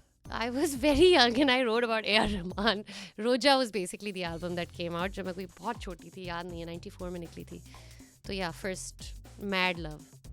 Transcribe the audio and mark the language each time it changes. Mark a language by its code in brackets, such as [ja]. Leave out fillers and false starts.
[en] I was very young and I wrote about A.R. Rahman. Roja was basically the album that came out [hi] जब मैं कोई बहुत छोटी थी, याद नहीं है, 94 में निकली थी. [en] तो yeah, first Mad Love.